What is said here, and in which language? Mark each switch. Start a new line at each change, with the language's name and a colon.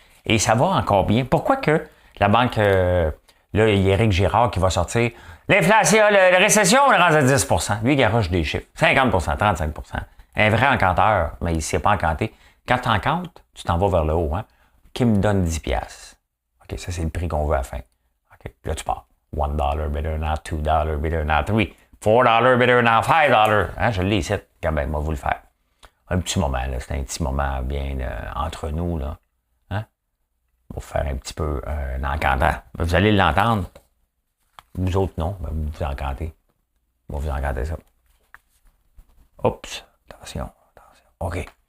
French: Et ça va encore bien. Pourquoi que la banque... là, il y a Éric Girard qui va sortir. L'inflation, la récession, on le rend à 10 %. Lui, il garoche des chiffres. 50 35 Un vrai encanteur, mais il ne sait pas encanter. Quand tu encantes, tu t'en vas vers le haut. Hein? Qui me donne 10 $. OK, ça, c'est le prix qu'on veut à la fin. OK, là, tu pars.
English: $1 better now, $2 better now, 3, $4 better now, $5.
French: Hein, je l'ai ici. Quand même, moi, vous le faire. Un petit moment, là. C'est un petit moment bien entre nous, là. Hein? On va faire un petit peu un encantant. Vous allez l'entendre. Vous autres, non. Ben, vous vous encantez. On va vous encanter ça. Oups. Attention. OK.